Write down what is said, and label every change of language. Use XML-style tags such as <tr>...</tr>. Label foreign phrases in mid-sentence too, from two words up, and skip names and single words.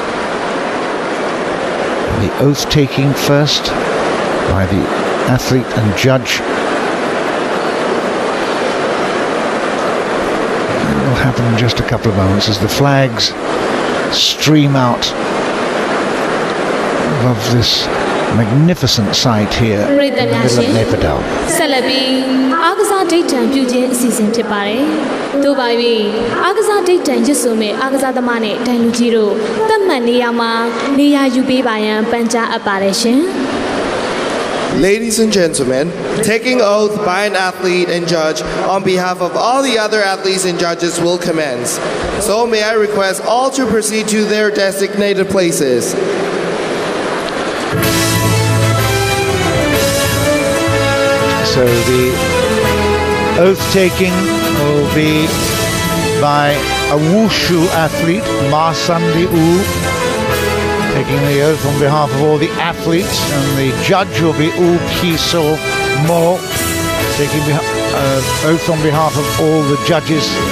<en>The oath taking first by the athlete and judge. It will happen in just a couple of moments as the flags stream out above this magnificent sight here in the middle of Naypyidaw.</en> <my>ဆက်လက်ပြီးအားကစားဒိတ်တံပြုခြင်းအစီအစဉ်ဖြစ်ပါတယ်။တို့ပါ၍အားကစားဒိတ်တံရွတ်ဆိုမဲ့အားကစားသမားနဲ့ဒိုင်လူကြီးတို့သတ်မှတ်နေရာမှာနေရာယူပေးပါရန်ပန်ကြားအပ်ပါတယ်ရှင်။</my> <en>Ladies and gentlemen, taking oath by an athlete and judge on behalf of all the other athletes and judges will commence. So may I request all to proceed to their designated places. So the oath taking will be by a wushu athlete, Ma Sandi U, taking the oath on behalf of all the athletes, and the judge will be U Piso Mo, taking oath on behalf of all the judges.</en>